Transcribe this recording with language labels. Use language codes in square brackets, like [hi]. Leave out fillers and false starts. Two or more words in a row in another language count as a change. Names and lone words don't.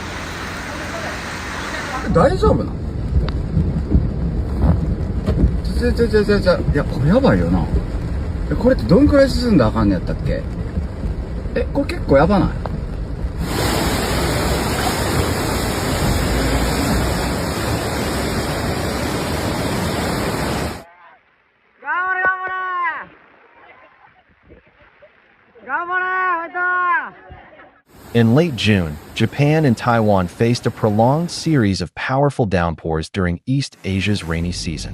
[ja] 大丈夫なの？いや、これやばいよな。これってどんくらい進んだらあかんねやったっけ？これ結構やばない？頑張れ頑張れ [en] In late June, Japan and Taiwan faced a prolonged series of powerful downpours during East Asia's rainy season.